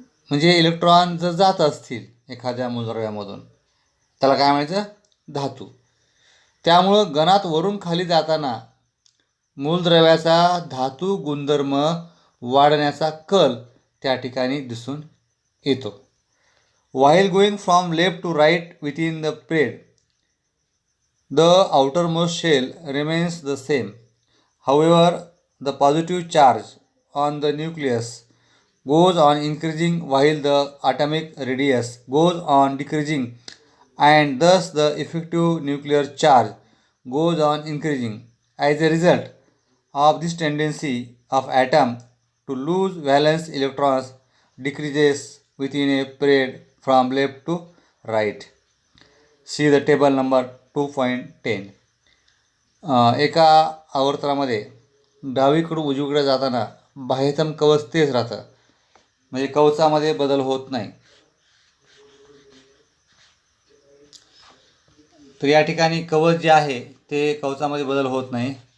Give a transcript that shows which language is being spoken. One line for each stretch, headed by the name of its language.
Marathi: म्हणजे इलेक्ट्रॉन जर जात असतील एखाद्या मूलद्रव्यामधून त्याला काय म्हणायचं? धातू. त्यामुळं गणात वरून खाली जाताना मूलद्रव्याचा धातू गुणधर्म वाढण्याचा कल त्या ठिकाणी दिसून येतो.
English: While going from left to right within the plate, the outermost shell remains the same. However, the positive charge on the nucleus goes on increasing while the atomic radius goes on decreasing, and thus the effective nuclear charge goes on increasing. As a result of this tendency of atom to lose valence electrons decreases within a period from left to right. See the table number 2.10.
Marathi: एका आवर्तनामध्ये डावीकडून उजवीकडे जाताना बाह्यतम कवच तेच राहतं, म्हणजे कवचामध्ये बदल होत नाही. तर या ठिकाणी कवच जे आहे ते कवचामध्ये बदल होत नाही.